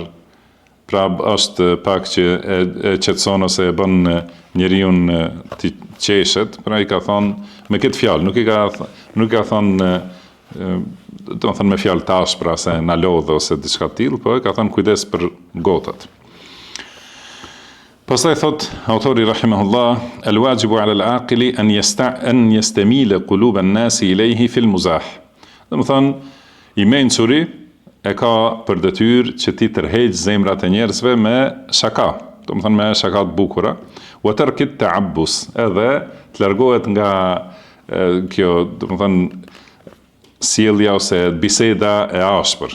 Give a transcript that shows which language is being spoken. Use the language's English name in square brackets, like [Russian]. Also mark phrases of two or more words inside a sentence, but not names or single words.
[Albanian] Pra është pak që e qetëson ose e bën njeriu të qeshet, pra i ka thonë me këtë fjalë, nuk i ka thonë do të thënë me fjalë tash, pra se na lodh ose diçka të tillë, po e ka thënë kujdes për gotat. Pastaj thot autori rahimahullah, [Arabic] الواجب على العاقل أن يستميل قلوب الناس إليه في المزاح. [Albanian] Do të thënë i mençuri e ka për detyrë që ti tërheq zemrat e njerëzve me shaka, do të thënë me shaka të bukura, [Arabic] وترك التعبس, [Albanian] edhe të largohet nga kjo, do të thënë sjellja ose biseda e ashpër.